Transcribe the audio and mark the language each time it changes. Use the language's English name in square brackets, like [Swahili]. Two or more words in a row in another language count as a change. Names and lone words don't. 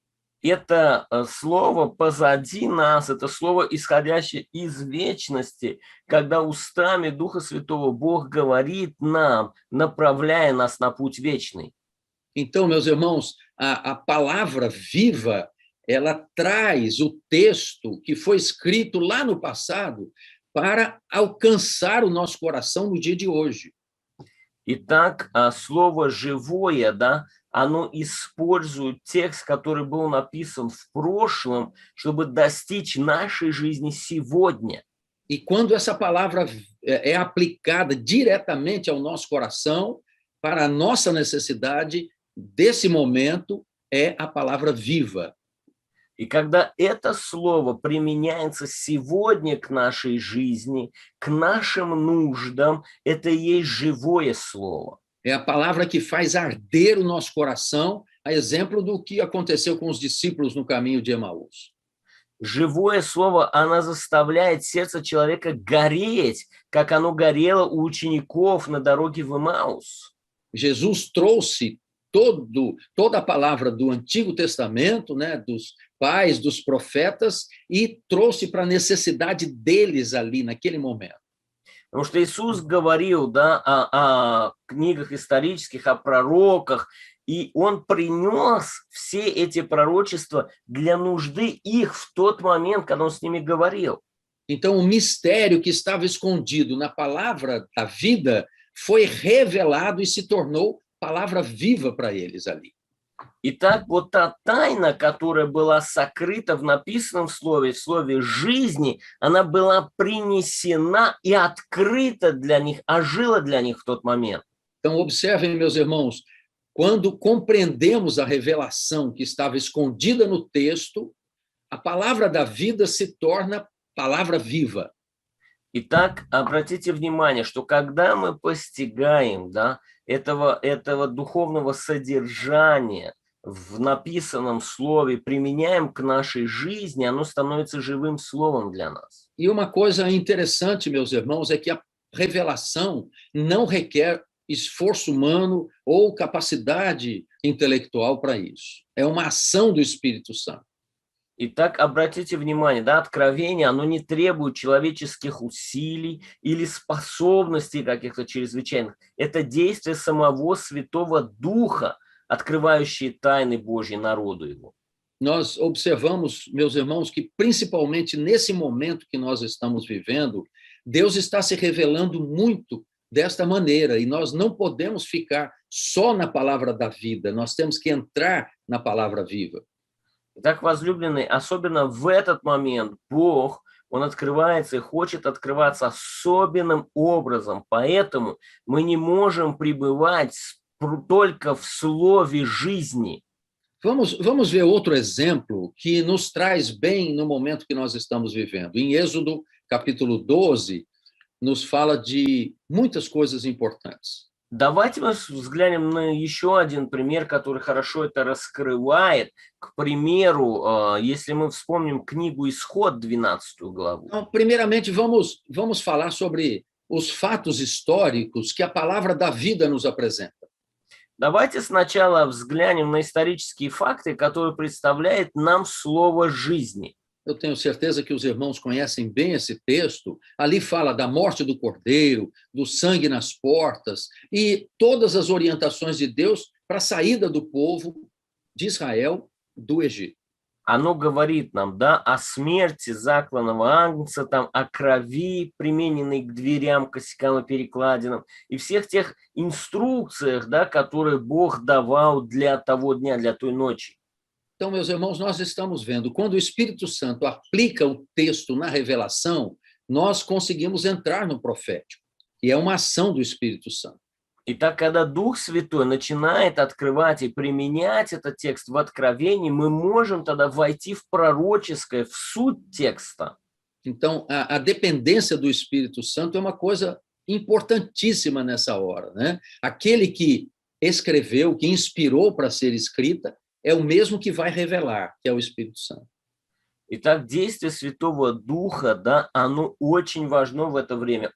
[Russian] Это слово позади нас, это слово, исходящее из вечности, когда устами Духа Святого Бог говорит нам, направляя нас на путь вечный. [Portuguese] Então, meus irmãos, a palavra viva, ela traz o texto que foi escrito lá no passado para alcançar o nosso coração no dia de hoje. [Russian] Итак, слово «живое», да, оно использует текст, который был написан в прошлом, чтобы достичь нашей жизни сегодня. [Portuguese] E quando essa palavra é aplicada diretamente ao nosso coração, para a nossa necessidade desse momento, é a palavra viva. [Russian] И когда это слово применяется сегодня к нашей жизни, к нашим нуждам, это и есть живое слово. [Portuguese] É a palavra que faz arder o nosso coração, a exemplo do que aconteceu com os discípulos no caminho de Emaús. [Russian] Живое слово, оно заставляет сердце человека гореть, как оно горело у учеников на дороге в Эмаус. [Portuguese] Jesus trouxe toda a palavra do Antigo Testamento, né, dos pais, dos profetas, e trouxe para a necessidade deles ali, naquele momento. [Russian] Потому что Иисус говорил, да, о книгах исторических, о пророках, и Он принес все эти пророчества для нужды их в тот момент, когда Он с ними говорил. [Portuguese] Então, o mistério que estava escondido na palavra da vida foi revelado e se tornou palavra viva para eles ali. [Russian] Итак, вот та тайна, которая была сокрыта в написанном слове, в слове жизни, она была принесена и открыта для них, ожила для них в тот момент. [Portuguese] Então, observem, meus irmãos, quando compreendemos a revelação que estava escondida no texto, a palavra da vida se torna palavra viva. [Russian] Итак, обратите внимание, что когда мы постигаем, да, этого духовного содержания в написанном слове, применяем к нашей жизни, оно становится живым словом для нас. [Portuguese] E uma coisa interessante, meus irmãos, é que a revelação não requer esforço humano ou capacidade intelectual para isso. É uma ação do Espírito Santo. [Russian] Итак, обратите внимание, да, откровение, оно не требует человеческих усилий или способностей каких-то чрезвычайных. Это действие самого Святого Духа, открывающие тайны Божьи народу его. [Portuguese] Nós observamos, meus irmãos, que principalmente nesse momento que nós estamos vivendo, Deus está se revelando muito desta maneira, e nós não podemos ficar só na palavra da vida, nós temos que entrar na palavra viva. [Russian] Итак, возлюбленные, особенно в этот момент Бог, Он открывается и хочет открываться особенным образом, поэтому мы не можем пребывать только в слове жизни. [Portuguese] Vamos ver outro exemplo que nos traz bem no momento que nós estamos vivendo. Em Êxodo, capítulo 12, nos fala de muitas coisas importantes. [Russian] Давайте мы взглянем на еще один пример, который хорошо это раскрывает. К примеру, если мы вспомним книгу «Исход», 12 главу. [Portuguese] Então, primeiramente, vamos falar sobre os fatos históricos que a palavra da vida nos apresenta. [Russian] Давайте сначала взглянем на исторические факты, которые представляет нам слово жизни. [Portuguese] Eu tenho certeza que os irmãos conhecem bem esse texto. Ali fala da morte do cordeiro, do sangue nas portas e todas as orientações de Deus para a saída do povo de Israel do Egito. [Russian] Оно говорит нам, да, о смерти закланного агнца, там, о крови, примененной к дверям, косякам и перекладинам, и всех тех инструкциях, да, которые Бог давал для того дня, для той ночи. [Portuguese] Então, meus irmãos, nós estamos vendo, quando o Espírito Santo aplica o texto na revelação, nós conseguimos entrar no profético, e é uma ação do Espírito Santo. [Russian] Итак, когда Дух Святой начинает открывать и применять этот текст в Откровении, мы можем тогда войти в пророческое, в суть текста. [Portuguese] Então, a dependência do Espírito Santo é uma coisa importantíssima nessa hora, né? Aquele que escreveu, que inspirou para ser escrita, é o mesmo que vai revelar, que é o Espírito Santo. [Russian] Итак, действие Святого Духа, да, оно очень важно в это время.